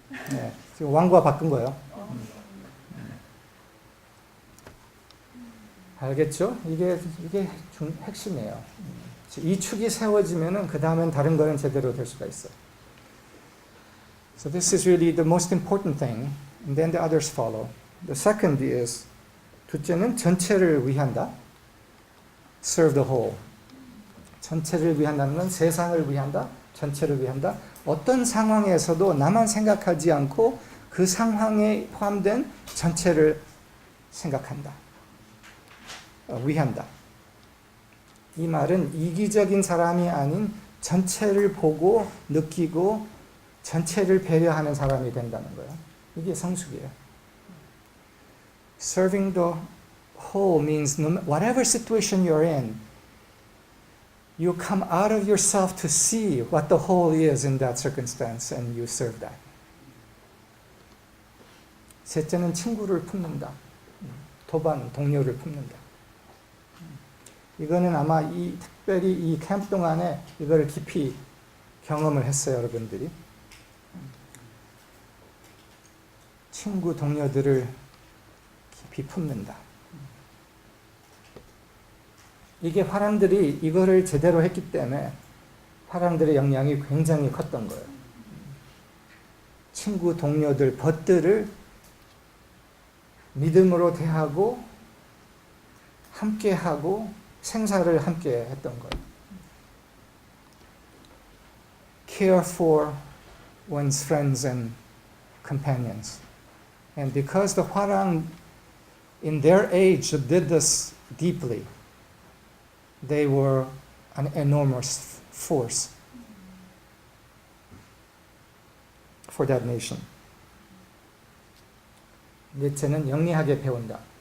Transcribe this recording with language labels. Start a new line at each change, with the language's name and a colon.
Korean: 네, 지금 왕과 바꾼 거예요. 알겠죠? 이게 핵심이에요. 이 축이 세워지면은 그 다음엔 다른 거는 제대로 될 수가 있어요.
English: So this is really the most important thing, and then the others follow. The second is
Korean: 둘째는 전체를 위한다.
English: Serve the whole.
Korean: 전체를 위한다는 건 세상을 위한다, 전체를 위한다. 어떤 상황에서도 나만 생각하지 않고 그 상황에 포함된 전체를 생각한다. 위한다. 이 말은 이기적인 사람이 아닌 전체를 보고 느끼고 전체를 배려하는 사람이 된다는 거예요. 이게 성숙이에요.
English: Serving the whole means whatever situation you're in, you come out of yourself to see what the whole is in that circumstance and you serve that.
Korean: 셋째는 친구를 품는다. 도반, 동료를 품는다. 이거는 아마 특별히 이 캠프 동안에 이거를 깊이 경험을 했어요, 여러분들이. 친구, 동료들을 깊이 품는다. 이게 화랑들이 이거를 제대로 했기 때문에 화랑들의 영향이 굉장히 컸던 거예요. 친구, 동료들, 벗들을 믿음으로 대하고 함께하고 생사를 함께 했던 거예요.
English: Care for one's friends and companions. And because the Hwarang in their age did this deeply, they were an enormous force for that nation.
Korean: 넷째는 영리하게 배운다.